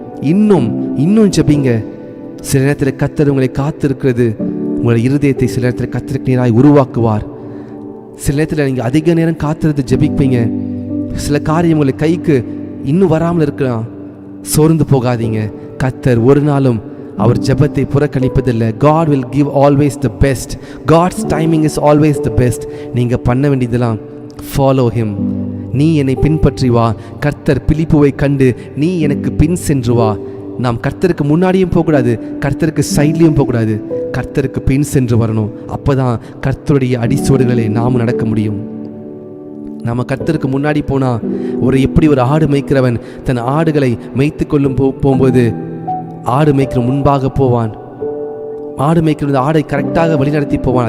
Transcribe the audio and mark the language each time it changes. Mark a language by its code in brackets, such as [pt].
[ta] இன்னும் ஜெபிங்க. சில நேரத்தில் கர்த்தர் உங்களை காத்திருக்கிறது. உங்களுடைய இருதயத்தை சில நேரத்தில் கர்த்தருக்கு நேராய் உருவாக்குவார். சில நேரத்தில் நீங்கள் அதிக நேரம் காத்திருந்து ஜெபிப்பீங்க. சில காரியம் உங்களை கைக்கு இன்னும் வராமல் இருக்கலாம். சோர்ந்து போகாதீங்க. கர்த்தர் ஒரு நாளும் அவர் ஜெபத்தை புறக்கணிப்பதில்லை. [en] God will give always the best. God's timing is always the best. [ta] நீங்கள் பண்ண வேண்டியதெல்லாம் [en] follow him. [ta] நீ என்னை பின்பற்றி வா. கர்த்தர் பிலிப்புவை கண்டு நீ எனக்கு பின் சென்று வா. நாம் கர்த்தருக்கு முன்னாடியும் போகக்கூடாது, கர்த்தருக்கு சைட்லையும் போகக்கூடாது, கர்த்தருக்கு பின் சென்று வரணும். அப்போதான் கர்த்தருடைய அடிச்சோடுகளை நாம் நடக்க முடியும். நம்ம கர்த்தருக்கு முன்னாடி போனால் எப்படி ஒரு ஆடு மேய்க்கிறவன் தன் ஆடுகளை மேய்த்து கொள்ளும் போகும்போது ஆடு மேய்க்கிற முன்பாக போவான், ஆடு மேய்க்கிற ஆடை கரெக்டாக வழிநடத்தி போவான்.